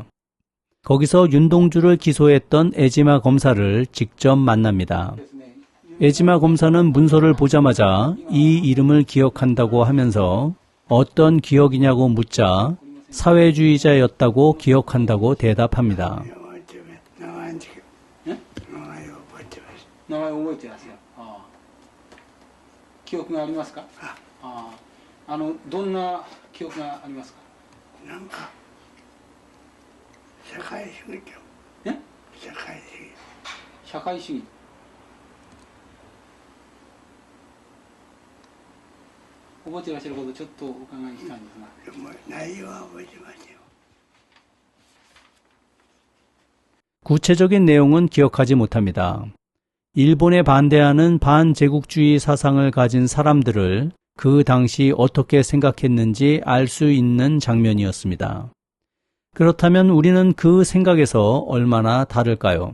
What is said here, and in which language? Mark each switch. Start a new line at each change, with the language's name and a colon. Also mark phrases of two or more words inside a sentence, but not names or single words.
Korean: 거기서 윤동주를 기소했던 에지마 검사를 직접 만납니다. 에지마 검사는 문서를 보자마자 이 이름을 기억한다고 하면서 어떤 기억이냐고 묻자 사회주의자였다고 기억한다고 대답합니다.
Japanese: 名前覚えてますよ。記憶がありますか？どんな記憶がありますか？なんか社会主義え？社会主義。社会主義。覚えていらっしゃることをちょっとお伺いしたいんですが。でも内容は覚えてますよ。
Korean: 구체적인 내용은 기억하지 못합니다. 일본에 반대하는 반제국주의 사상을 가진 사람들을 그 당시 어떻게 생각했는지 알 수 있는 장면이었습니다. 그렇다면 우리는 그 생각에서 얼마나 다를까요?